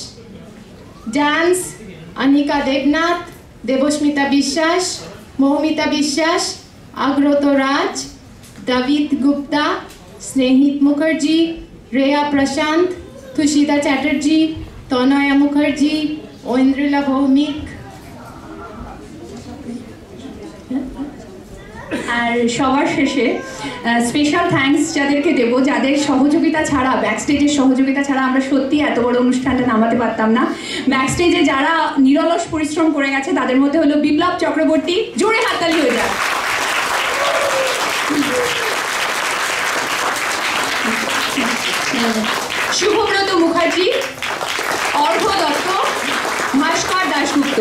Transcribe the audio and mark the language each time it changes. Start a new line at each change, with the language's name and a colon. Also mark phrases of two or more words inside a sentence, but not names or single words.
English: Dance, Anika Devnath, Debosmita Bishwas, Moumita Bishwas, Agroto Raj, David Gupta, Snehit Mukherjee, Rhea Prashant, Tushita Chatterjee, Tanaya Mukherjee, Oindrila Bhaumik,
Bangla: আর সবার শেষে
English: special thanks
Bangla: যাদেরকে দেবো, যাদের সহযোগিতা ছাড়া, ব্যাকস্টেজের সহযোগিতা ছাড়া আমরা সত্যি এত বড় অনুষ্ঠানটা নামাতে পারতাম না। ব্যাকস্টেজে যারা নিরলস পরিশ্রম করে গেছে তাদের মধ্যে হলো বিপ্লব চক্রবর্তী, জোরে হাততালি হয়ে যায়। শুভব্রত মুখার্জি, অর্ঘ দত্ত, ভাস্কর দাশগুপ্ত।